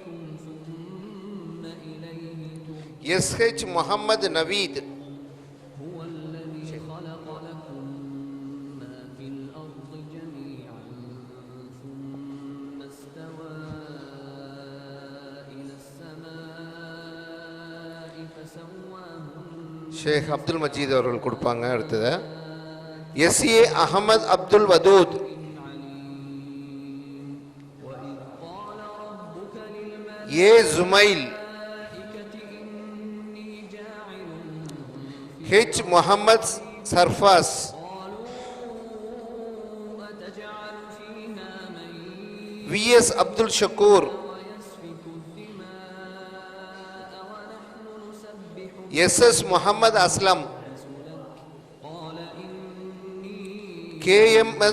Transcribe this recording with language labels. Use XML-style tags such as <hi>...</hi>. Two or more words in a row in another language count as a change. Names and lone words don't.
<ta>SH முஹம்மது நவீத், ஷேக் அப்துல் மஜீத் அவர்கள் கொடுப்பாங்க. அடுத்தது SA அஹமத் அப்துல் வதூத், A ஜுமைல், H. Muhammad Sarfaz, V.S. Abdul Shakur, S.S. Muhammad Aslam, K.M.S.</ta>